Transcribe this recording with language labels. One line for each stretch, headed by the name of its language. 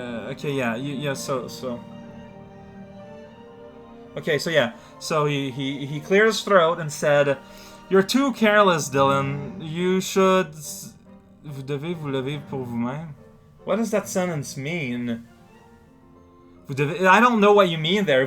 English: Okay, yeah. So. Okay, so yeah. So he cleared his throat and said, "You're too careless, Dylan. You should.
French: Vous devez vous lever pour vous-même."
English: What does that sentence mean? I don't know what you mean there.